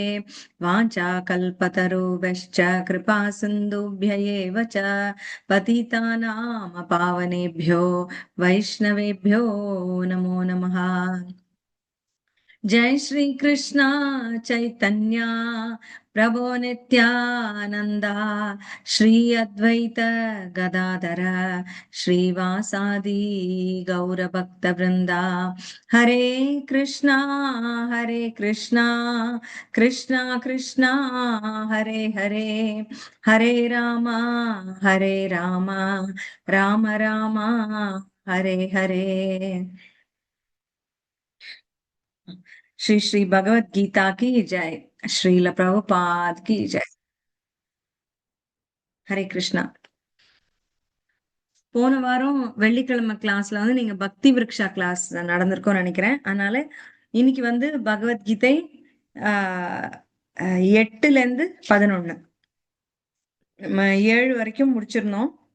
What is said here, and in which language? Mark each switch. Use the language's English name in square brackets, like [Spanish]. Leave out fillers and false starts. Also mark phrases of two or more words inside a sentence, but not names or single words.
[Sanskrit] वाञ्छाकल्पतरुभ्यश्च कृपा सिन्धुभ्य एव च पतितानां पावनेभ्यो वैष्णवेभ्यो नमो नमः। जय श्री कृष्णा चैतन्य प्रभो नित्यानंदा श्री अद्वैत गदाधर श्रीवासादि गौर भक्त वृंदा। हरे कृष्णा कृष्णा कृष्णा हरे हरे हरे राम राम राम हरे हरे। [Hindi] श्री श्री भगवत गीता की जय। श्रील प्रभुपाद की जय। ஹரே கிருஷ்ணா. [Tamil] போன வாரம் வெள்ளிக்கிழமை கிளாஸ்ல வந்து நீங்க பக்தி விருக்ஷா கிளாஸ் நடந்திருக்கும்னு நினைக்கிறேன். அதனால இன்னைக்கு வந்து பகவத்கீதை 8ல இருந்து 11 நம்ம 7 வரைக்கும் முடிச்சிருந்தோம்.